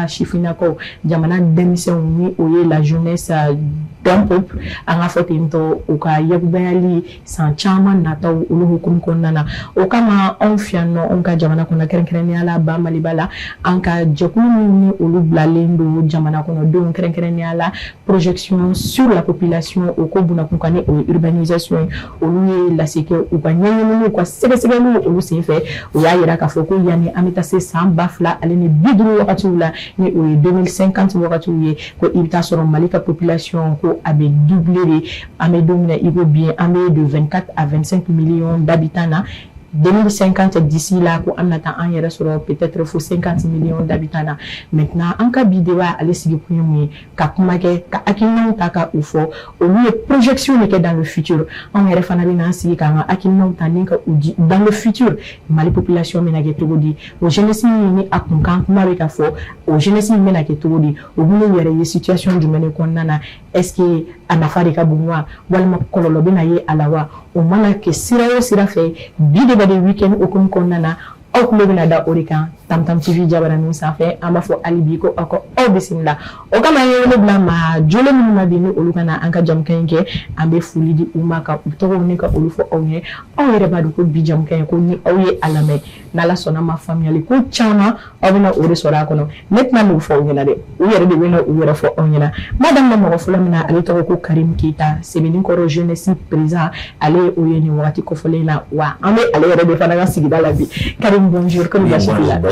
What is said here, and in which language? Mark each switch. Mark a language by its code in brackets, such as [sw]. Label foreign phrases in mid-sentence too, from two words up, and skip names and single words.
[bm] sifinnakaw jamana denmisɛnw ni o ye [fr] la jeunesse d'un peuple [bm] an ka fɔ ten tɔ u ka yakubaya san caman nataw olu hukumu kɔnɔna na o kama anw fɛ yan nɔ anw ka jamana kɔnɔ kɛrɛnkɛrɛnnenya la ba Maliba la an ka jɛkulu min ni olu bilalen don jamana kɔnɔdenw kɛrɛnkɛrɛnnenya la [fr] projection sur la population [bm] o ko bunakun kan ni o ye urbanisation ye olu ye lase kɛ u ka ɲɛɲiniw ka sɛgɛsɛgɛliw olu senfɛ o y'a yira k'a fɔ ko yanni an bɛ taa se san 2050 wagatiw la ni o ye 2050 wagatiw ye ko i bɛ taa sɔrɔ Mali ka population ko a bɛ doubler de an bɛ don min na i ko bien an bɛ de [fr] 24 à 25 millions d'habitants [bm] na 2050 [fr] d'ici là [bm] ko an na taa an yɛrɛ sɔrɔ peut-être fo [fr] 50 millions d'habitants [bm] na maintenant an ka bi débat ale sigi kun ye mun ye ka kuma kɛ ka hakilinaw ta ka u fɔ olu ye projection de kɛ [fr] dans le futur [bm] an yɛrɛ fana bɛ n'an sigi k'an ka hakilinaw ta ni ka u di [fr] dans le futur [bm] Mali population bɛna kɛ cogo di o jeunesse min ni a kunkan kuma bɛ ka fɔ o jeunesse min bɛna kɛ cogo di o bɛna yɛrɛ ye situation jumɛn de kɔnɔna na [fr] est-ce que [bm] a nafa de ka bon wa walima kɔlɔlɔ bɛna ye a la wa o mana kɛ sira o sira fɛ bi [fr] débat du week-end [bm] hukumu kɔnɔna na aw tulo bɛna da o de kan Tam-Tam TV jabaranin sanfɛ an b'a fɔ hali bi ko aw ka aw bisimila o kama an ye wele bila maa jolen minnu ma bi ni olu ka na an ka jamukan in kɛ an bɛ foli di u ma ka u tɔgɔw ni ka olu fɔ aw ye aw yɛrɛ b'a dɔn ko bi jamukan in ko ni aw ye a lamɛn n'Ala sɔnna ma faamuyali ko caman aw bɛna o de sɔrɔ a kɔnɔ ne tɛna n'o fɔ aw ɲɛna dɛ u yɛrɛ de bɛna u yɛrɛ fɔ aw ɲɛna m'a daminɛ mɔgɔ fɔlɔ min na ale tɔgɔ ko Karim Keita Sebenikɔrɔ [fr] jeunesse président [bm] ale o ye nin wagati kɔfɔlen na wa an bɛ ale yɛrɛ de fana ka sigida la bi Karim bonjour kɔni basi t'i la